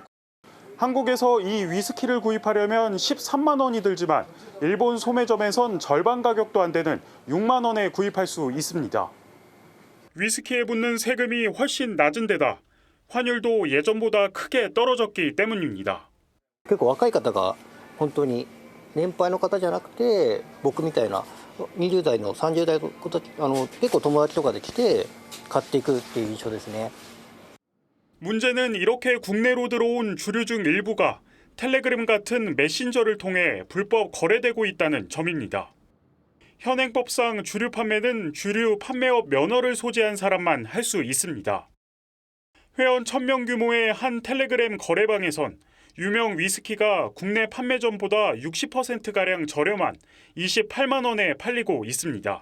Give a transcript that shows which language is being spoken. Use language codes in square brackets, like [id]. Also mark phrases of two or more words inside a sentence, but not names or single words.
[ko] 한국에서 이 위스키를 구입하려면 13만 원이 들지만 일본 소매점에선 절반 가격도 안 되는 6만 원에 구입할 수 있습니다. 위스키에 붙는 세금이 훨씬 낮은 데다 환율도 예전보다 크게 떨어졌기 때문입니다. [ja] 結構若い方が本当に年配の方じゃなくて僕みたいな20代の30代の子たち結構友達とかで来て買っていくっていう印象ですね. [ko] 문제는 이렇게 국내로 들어온 주류 중 일부가 텔레그램 같은 메신저를 통해 불법 거래되고 있다는 점입니다. 현행법상 주류 판매는 주류 판매업 면허를 소지한 사람만 할 수 있습니다. 회원 1000명 규모의 한 텔레그램 거래방에선 유명 위스키가 국내 판매점보다 60%가량 저렴한 28만 원에 팔리고 있습니다.